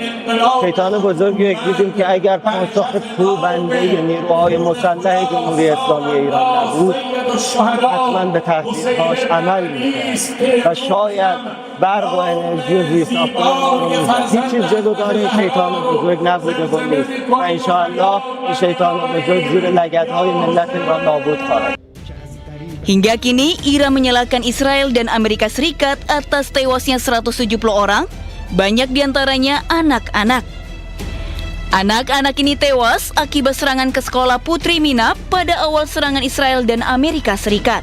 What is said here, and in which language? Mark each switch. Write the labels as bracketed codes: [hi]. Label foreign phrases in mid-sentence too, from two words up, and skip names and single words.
[fa] شیطان بزرگی رو دیدیم که اگر پاسخ کوبنده نیروهای مسلح جمهوری اسلامی ایران نبود حتما به تهدیدهاش عمل می‌کرد و شاید برق و انرژی و زیست هیچ چیز جلودار شیطان بزرگ نبوده و نیست و انشاءالله این شیطان بزرگ زیر لگدهای ملت ما نابود خواهد. [id] Hingga kini, Iran menyalahkan Israel dan Amerika Serikat atas tewasnya 170 orang, banyak diantaranya anak-anak. Anak-anak ini tewas akibat serangan ke sekolah Putri Minab pada awal serangan Israel dan Amerika Serikat.